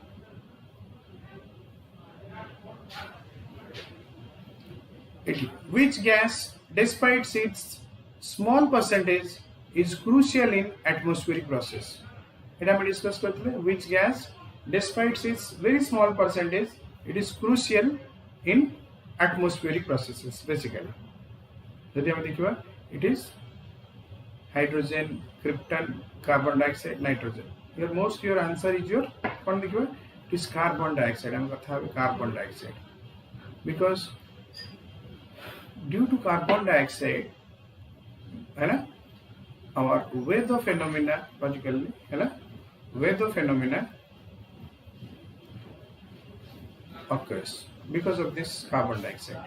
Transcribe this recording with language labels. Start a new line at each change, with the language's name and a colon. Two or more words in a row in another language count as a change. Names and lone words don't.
English: Which gas, despite its small percentage, is crucial in atmospheric process? It we discuss करते, which gas, despite its very small percentage, it is crucial in atmospheric processes basically.
Odia: ଯଦି ହମ ଦେଖିବା,
English: it is hydrogen, krypton, carbon dioxide, nitrogen. Your answer is your it is carbon dioxide. I'm going to have carbon dioxide because due to carbon dioxide, our weather phenomena, particularly weather phenomena occurs because of this carbon dioxide.